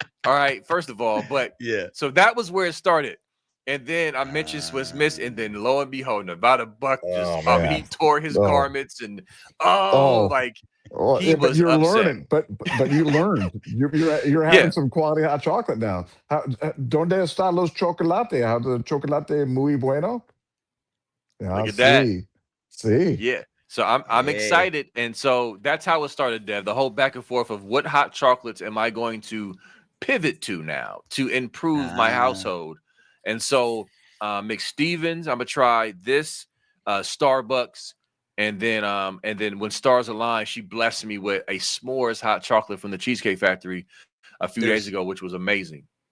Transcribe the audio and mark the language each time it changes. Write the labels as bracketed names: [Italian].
[English] All right, first of all, but yeah. So that was where it started. And then I mentioned Swiss Miss, and then lo and behold, Nevada Buck just he tore his garments and he was you're upset. Learning, but you learned. You're having some quality hot chocolate now. [Spanish] Donde están los chocolates? [English] How the chocolate [Spanish] muy bueno? [English] Yeah, look at that. See. Yeah. So I'm excited, and so that's how it started, Dev. The whole back and forth of what hot chocolates am I going to pivot to now to improve my household. And so McStevens, I'm gonna try this Starbucks, and then when stars align, she blessed me with a s'mores hot chocolate from the Cheesecake Factory a few days ago, which was amazing.